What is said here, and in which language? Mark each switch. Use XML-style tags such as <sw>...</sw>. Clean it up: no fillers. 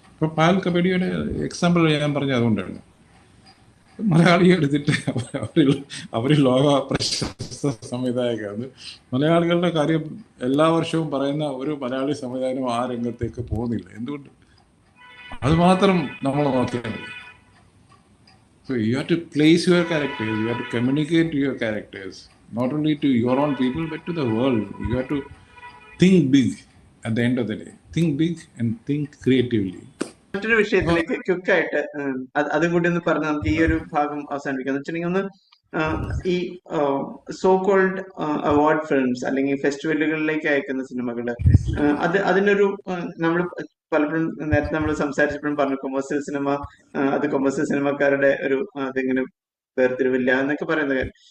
<ml>ഇപ്പോൾ പാൽ കബഡിയുടെ എക്സാമ്പിൾ ഞാൻ പറഞ്ഞത് അതുകൊണ്ടാണ്. മലയാളി എടുത്തിട്ട് അവർ ലോക പ്രശസ്ത സംവിധായകരാണ്. മലയാളികളുടെ കാര്യം എല്ലാ വർഷവും പറയുന്ന ഒരു മലയാളി സംവിധായകനും ആ രംഗത്തേക്ക് പോകുന്നില്ല. എന്തുകൊണ്ട്? അത് മാത്രം നമ്മൾ നോക്കിയാൽ മതി.</ml> <en>So you have to place your characters, you have to communicate to your characters, not only to your own people but to the world. You have to think big at the end of the day. Think big and think creatively.</en> <ml>മറ്റൊരു വിഷയത്തിലേക്ക് ക്വിക്കായിട്ട് അതും കൂടി ഒന്ന് പറഞ്ഞ് നമുക്ക് ഈ ഒരു ഭാഗം അവസാനിപ്പിക്കാം. എന്ന് വെച്ചിട്ടുണ്ടെങ്കിൽ ഒന്ന് ഈ സോ കോൾഡ് അവാർഡ് ഫിലിംസ് അല്ലെങ്കിൽ ഫെസ്റ്റിവലുകളിലേക്ക് അയക്കുന്ന സിനിമകള്, അതിനൊരു നമ്മൾ പലപ്പോഴും നേരത്തെ നമ്മൾ സംസാരിച്ചപ്പോഴും പറഞ്ഞു കൊമേഴ്സ്യൽ സിനിമ, അത് കൊമേഴ്സ്യൽ സിനിമക്കാരുടെ ഒരു അതിങ്ങനെ വേർതിരിവില്ല എന്നൊക്കെ പറയുന്ന കാര്യം.</ml>